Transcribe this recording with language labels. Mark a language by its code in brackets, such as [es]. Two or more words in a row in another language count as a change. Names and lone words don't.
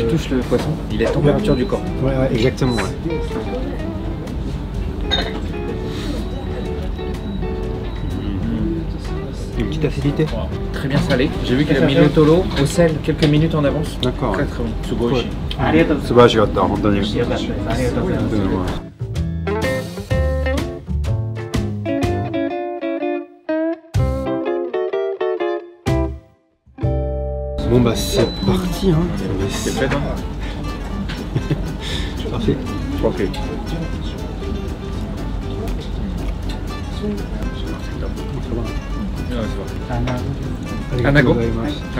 [fr] Tu touches le poisson, il est à température du corps. Ouais exactement ouais. Une petite acidité. Très bien salé. J'ai vu qu'il a mis le tolo au sel quelques minutes en avance. D'accord. Très très bon. Sugoishi. [ja] ありがとうございます。素晴らしかった本当に。よかったです。ありがとうございます。 [fr] Bon bah c'est parti hein. C'est prêt hein. Parfait. Ok. Anago. Ouais.